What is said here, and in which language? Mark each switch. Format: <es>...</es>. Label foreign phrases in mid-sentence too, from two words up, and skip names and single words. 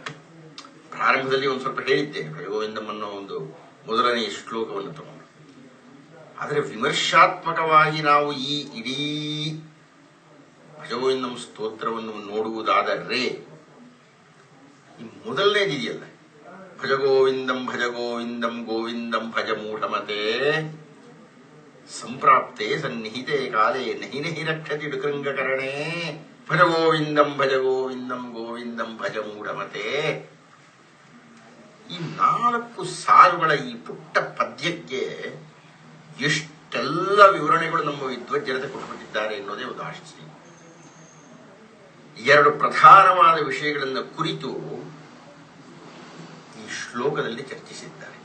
<kn>ಪ್ರಾರಂಭದಲ್ಲಿ ಒಂದು ಸ್ವಲ್ಪ ಹೇಳಿದ್ದೇನೆ ಭಜಗೋವಿಂದಂ ಅನ್ನೋ ಒಂದು ಮೊದಲನೆಯ ಶ್ಲೋಕವನ್ನು ತಗೊಂಡು. ಆದರೆ ವಿಮರ್ಶಾತ್ಮಕವಾಗಿ ನಾವು ಈ ಇಡೀ ಭಜಗೋವಿಂದಂ ಸ್ತೋತ್ರವನ್ನು ನೋಡುವುದಾದರೆ, ಈ ಮೊದಲನೇದಿದೆಯಲ್ಲ,</kn> <sa>ಭಜಗೋವಿಂದಂ ಭಜಗೋವಿಂದಂ ಗೋವಿಂದಂ ಭಜ ಮೂಢಮತೆ ಸಂಪ್ರಾಪ್ತೆ ಸನ್ನಿಹಿತೆ ಕಾಲೇ ನಹಿ ನಹಿ ರಕ್ಷತಿ ಡುಕೃಂಗಕರಣೆ ಭಜಗೋವಿಂದಂ ಭಜಗೋವಿಂದಂ ಗೋವಿಂದಂ ಭಜ ಮೂಢಮತೆ.</sa> <kn>ಈ 4 ಸಾಲುಗಳ ಈ ಪುಟ್ಟ ಪದ್ಯಕ್ಕೆ ಎಷ್ಟೆಲ್ಲ ವಿವರಣೆಗಳು ನಮ್ಮ ವಿದ್ವಜ್ಜನತೆ ಕೊಟ್ಟುಬಿಟ್ಟಿದ್ದಾರೆ ಎನ್ನುವುದೇ ಒಂದು ಆಶ್ಚರ್ಯ. 2 ಪ್ರಧಾನವಾದ ವಿಷಯಗಳನ್ನು ಕುರಿತು ಈ ಶ್ಲೋಕದಲ್ಲಿ ಚರ್ಚಿಸಿದ್ದಾರೆ.</kn>